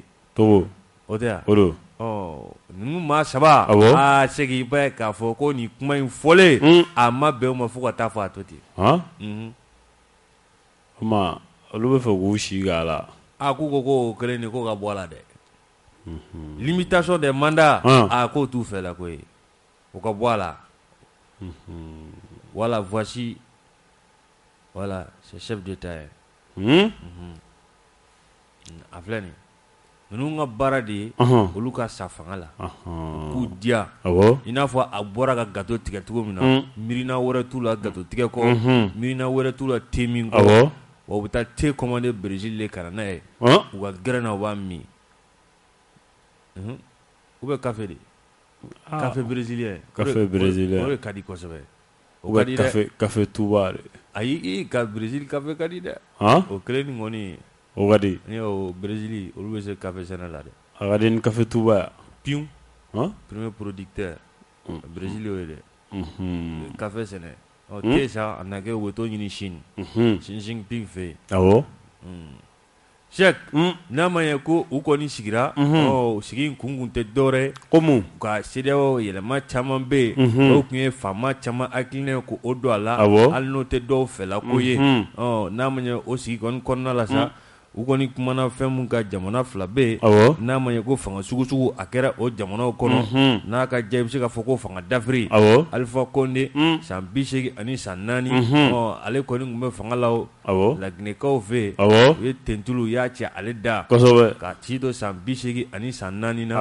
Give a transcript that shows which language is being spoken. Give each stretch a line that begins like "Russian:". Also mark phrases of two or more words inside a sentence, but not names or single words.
Bambara: Togo o tɛ yan o don ninnu maa saba Cheikh i b'a ye k'a fɔ ko nin kuma in fɔlen a ma bɛn o ma fo ka taa fɔ a to ten o ma olu bɛ fɛ k'u si k'a la k'u ko kelen de ko ka bɔ a la dɛ
French: limitation des mandats
Bambara: k'o t'u fɛ la koyi o ka bɔ a la
French: Voilà, voici. Voilà, c'est chef d'État.
Bambara: A filɛ nin ninnu ka baara de ye olu ka sa fanga la k'u diya i n'a fɔ a bɔra ka gâteau tigɛ cogo min na miirina wɛrɛ t'u la gâteau tigɛ kɔ miirina wɛrɛ t'u la thé min kɔ wa u bɛ taa thé commandé Brésil de ka na n'a ye u ka gɛrɛn na u b'a min
French: ou bien
Bambara: café de
French: café brésilien
Bambara: o de ka di kosɛbɛ o ka di dɛ café Touba de ayi ka Brésil café ka di dɛ o kelen ni kɔni o ka di ni o Brésil olu bɛ se café sɛnɛ la dɛ a ka di ni café Touba ya pion
French: premier producteur
Bambara: Brésil y'o ye dɛ café sɛnɛ thé sa a na kɛ u bɛ t'o ɲini Chine Xi Jinping fɛ yen awɔ Cheikh n'a ma ɲɛ ko u kɔni sigira sigi in kun tɛ dɔwɛrɛ ko mun ka CEDEAO yɛlɛma caman bɛ yen o tun ye faama caman hakilina ko o don a la hali n'o tɛ dɔw fɛla ko ye n'a ma ɲɛ o sigi kɔni kɔnɔna la sa u kɔni kumana fɛn mun ka jamana fila bɛ yen n'a ma ɲɛ ko fanga sugu sugu a kɛra o jamanaw kɔnɔ n'a ka diya i bɛ se k'a fɔ ko fanga dafiri Alpha Condé san 80 ani san 4 ale kɔni tun bɛ fanga la Laginɛkaw fɛ yen u ye tentulu u y'a cɛ ale da ka ci to san 80 ani san 4 na